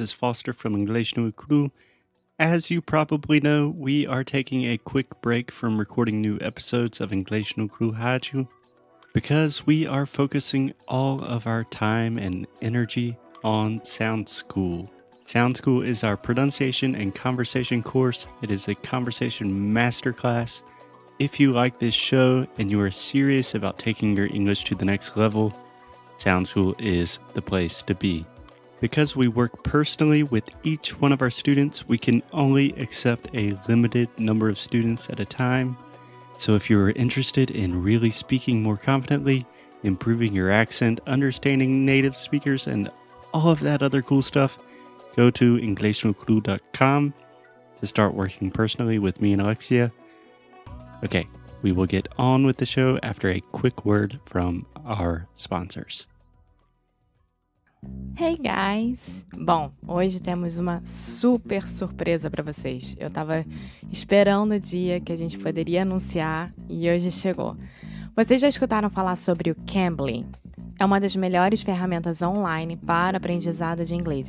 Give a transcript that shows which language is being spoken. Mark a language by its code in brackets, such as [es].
[en] It's Foster from Inglês no Cru. As you probably know, we are taking a quick break from recording new episodes of Inglês no Cru Rádio because we are focusing all of our time and energy on Sound School. Sound School is our pronunciation and conversation course. It is a conversation masterclass. If you like this show and you are serious about taking your English to the next level, Sound School is the place to be. Because we work personally with each one of our students, we can only accept a limited number of students at a time. So if you're interested in really speaking more confidently, improving your accent, understanding native speakers, and all of that other cool stuff, go to inglesnocru.com to start working personally with me and Alexia. Okay, we will get on with the show after a quick word from our sponsors. Hey guys! [pt] Bom, hoje temos uma super surpresa para vocês. Eu tava esperando o dia que a gente poderia anunciar e hoje chegou. Vocês já escutaram falar sobre o Cambly? É uma das melhores ferramentas online para aprendizado de inglês.